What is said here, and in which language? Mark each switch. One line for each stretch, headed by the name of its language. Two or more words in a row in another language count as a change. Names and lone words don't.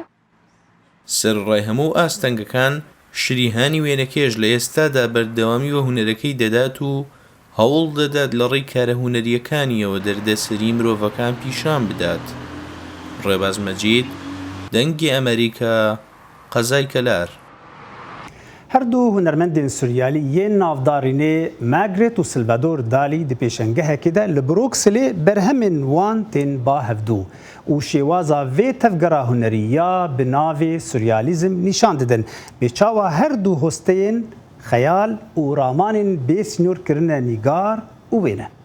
Central Kurdish: سەرڕای هەموو ئاستەنگەکان شریهانی وێنەکێش لە ئێستادا بەردەوامی وە هونەرەکەی دەدات و هەوڵ دەدات لە ڕێی کارە هونەریەکانیەوە دەردەسەری مرۆڤەکان پیشان بدات ڕێباز مەجید دەنگی ئەمریکا قەزای کەلار
Kurdish: هەردوو هونەرمەندên سوریالî yên navdarînê Margaret û Salvador Dalî di pêşengehekê de li Bruxelê berhemên wan tên bahevdû û şêwaza vê tevgera hunerî ya bi navê Suryalîzm nîşan didin bê çawa her du hosteyên xeyal û ramanên bêsînor kirine nîgar û wêne.